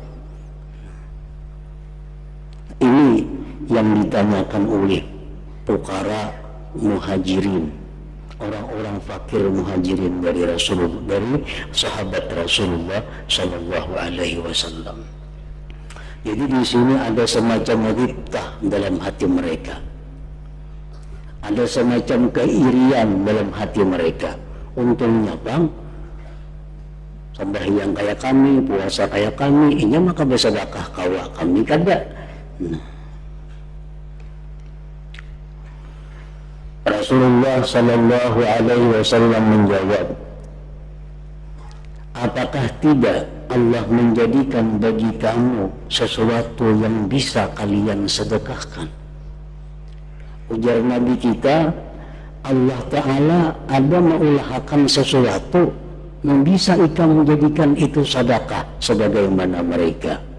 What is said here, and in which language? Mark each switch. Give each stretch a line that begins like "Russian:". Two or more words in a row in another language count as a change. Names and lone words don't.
Indonesian: Ini yang ditanyakan oleh
Arabic: فقراء مهاجرين,
Indonesian: orang-orang fakir muhajirin dari Rasulullah, dari sahabat Rasulullah
Arabic: صلى الله عليه وسلم.
Indonesian: Jadi di sini ada semacam ribtah dalam hati mereka, ada semacam keirian dalam hati mereka.
Banjar: Untungnya bang, sembahyang kayak kami, puasa kayak kami, ini maka bersedekah kawa kami kada.
Indonesian: Rasulullah
Arabic: صلى الله عليه وسلم
Indonesian: menjawab, apakah tidak Allah menjadikan bagi kamu sesuatu yang bisa kalian sedekahkan?
Banjar: Ujar Nabi kita, Allah Ta'ala ada mengulahkan sesuatu yang bisa kamu menjadikan itu sedekah sebagaimana mereka.